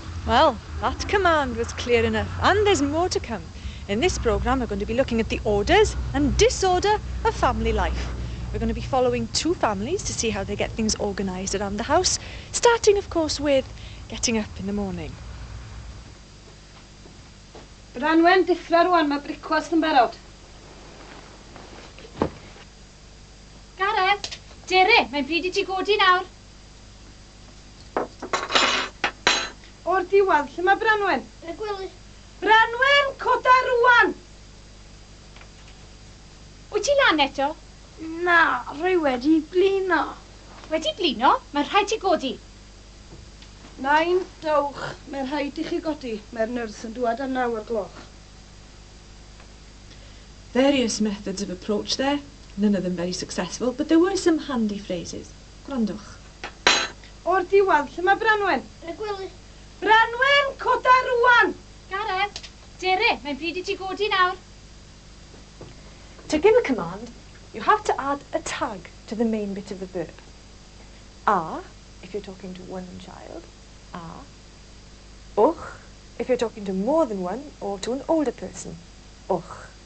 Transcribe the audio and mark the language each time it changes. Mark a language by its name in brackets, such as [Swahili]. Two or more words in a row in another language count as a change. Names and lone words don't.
[English] Well, that command was clear enough, and there's more to come. In this programme, we're going to be looking at the orders and disorder of family life. We're going to be following two families to see how they get things organised around the house, starting, of course, with getting up in the morning. [Welsh] Branwen, diffra rwan, mae bricwast yn barod. Gareth, Dere, mae'n bryd I ti godi nawr. O'r diwedd, lle mae Branwen? Y gwely. Branwen, coda rwan! Wyt ti lan eto? Na, rwy wedi blino. Wedi blino? Mae'n rhaid ti godi. Nain, dawch, mae'n rhaid I chi godi. Mae'r nyrs yn dŵad am 9 o'r gloch. [English] Various methods of approach there, none of them very successful, but there were some handy phrases. [Welsh] Gwrandwch. O'r diwedd, lle mae Branwen? Y gwely. Branwen, coda rwan! Gareth, Dere, mae'n bryd I ti godi nawr. [English] To give a command, you have to add a tag to the main bit of the verb. A, if you're talking to one child. A. Och, if you're talking to more than one or to an older person. Och.